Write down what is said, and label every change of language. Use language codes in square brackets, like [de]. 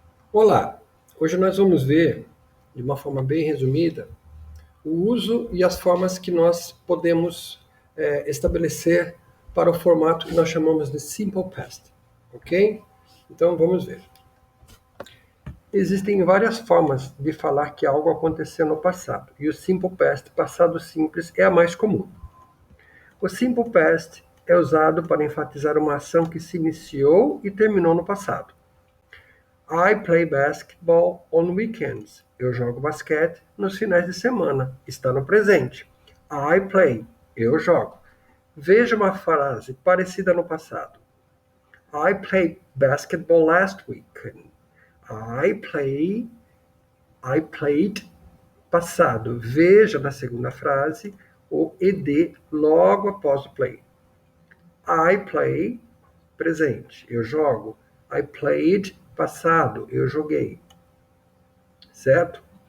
[pt] Olá, hoje nós vamos ver, de uma forma bem resumida, o uso e as formas que nós podemos estabelecer para o formato que nós chamamos de Simple Past, ok? Então vamos ver. Existem várias formas de falar que algo aconteceu no passado, e o Simple Past, passado simples, é a mais comum. O Simple Past é usado para enfatizar uma ação que se iniciou e terminou no passado. [en] I play basketball on weekends. [pt] Eu jogo basquete nos finais de semana. Está no presente. [en] I play. [pt] Eu jogo. Veja uma frase parecida no passado. [en] I played basketball last weekend. I play. I played. Passado. [pt] Veja na segunda frase o ed logo após o play. [en] I play. [pt] Presente. Eu jogo. [en] I played. [pt] Passado. Eu joguei. Certo?